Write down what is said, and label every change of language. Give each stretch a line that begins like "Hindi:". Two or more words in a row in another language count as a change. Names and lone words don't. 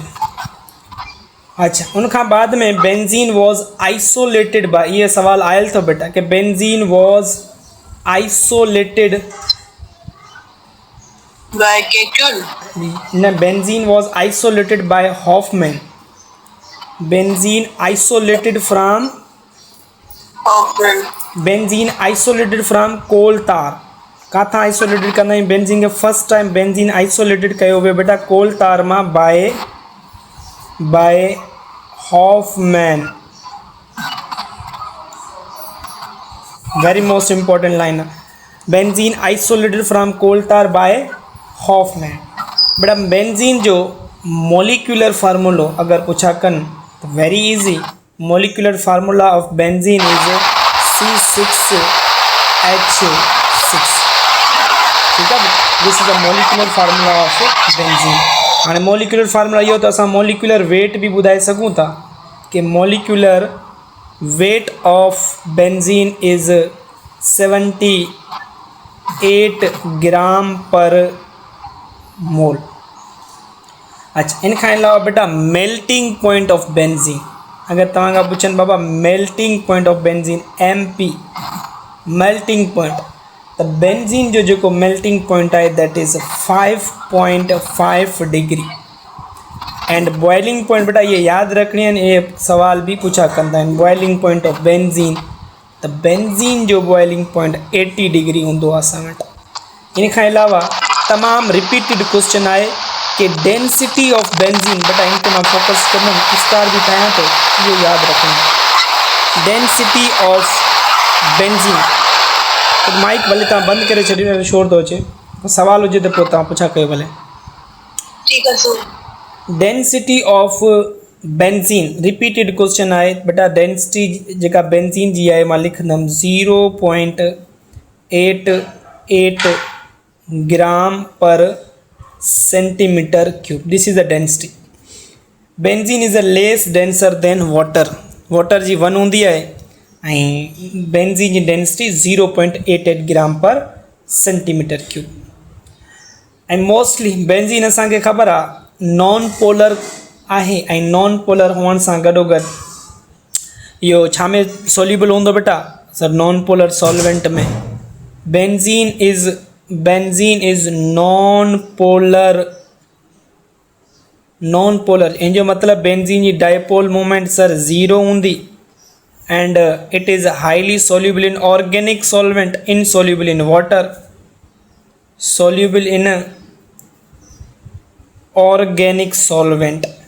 Sindhi: अच्छा उनखां बाद में
English: benzene was isolated by,
Sindhi: ये सवाल आयल तो बेटा कि
English: benzene was isolated by Kekulé न, benzene was isolated by Hofmann. benzene isolated from benzene isolated from coal tar.
Sindhi: किथां आइसोलेटेड कंदा आहियूं बेंज़ीन खे?
English: first time benzene isolated
Sindhi: कयो वियो बेटा
English: coal tar
Sindhi: मां
English: by Hofmann. very most important line आहे, benzene isolated from coal tar by Hofmann.
Sindhi: बेटा बेंज़ीन जो मोलिकुलर फार्मूलो अगर पुछा कन तो
English: very easy, molecular formula of benzene is C6H6. ठीक है, this is the molecular formula of benzene.
Sindhi: हाँ
English: molecular formula
Sindhi: इहो तो असां
English: molecular weight
Sindhi: भी ॿुधाए सघूं था कि
English: molecular weight of benzene is 78 gram per mole.
Sindhi: अच्छा इनखां अलावा बेटा
English: melting point of benzene,
Sindhi: अगर तव्हां पुछनि बाबा
English: melting point of benzene MP melting point,
Sindhi: त बेंज़ीन जो जेको
English: melting point
Sindhi: आहे
English: that is 5.5 degree. and boiling point
Sindhi: बेटा ये याद रखणी आहिनि, ये सवाल भी पूछा कंदा आहिनि
English: boiling point of benzene.
Sindhi: त बेंज़ीन जो
English: boiling point
Sindhi: 80 डिग्री हूंदो आहे असां वटि। इन खां अलावा तमामु
English: repeated question
Sindhi: आहे कि
English: density of benzene,
Sindhi: बेटा इन ते मां फोकस कंदुमि, स्टार भी ठाहियां थो, इहो यादि रखणो।
English: density of benzene,
Sindhi: तो माइक भले तव्हां बंदि करे छॾियो, शोर थो अचे, सवाल हुजे त पोइ तव्हां पुछा कयो भले। ठीक है सर। डेंसिटी
English: of benzene repeated question
Sindhi: आहे बेटा। डेंसिटी जेका बेंज़ीन जी आहे मां लिखंदुमि
English: 0.88 gram per centimeter cube. this is the density. benzene is a less denser than water.
Sindhi: वाटर जी 1 हूंदी आहे ऐं बेंज़ीन जी डेंसिटी
English: 0.88 gram per centimeter cube.
Sindhi: ऐं मोस्टली बेंज़ीन असांखे ख़बर आहे
English: non polar
Sindhi: आहे ऐं
English: non polar
Sindhi: हुअण सां गॾोगॾु इहो छा में सोल्यूबल हूंदो बेटा?
English: sir non polar solvent में। benzene is non polar
Sindhi: इन जो मतिलबु बेंज़ीन जी डायपोल मूवमेंट सर 0 हूंदी
English: and it is highly soluble in organic solvent, insoluble in water, soluble in organic solvent.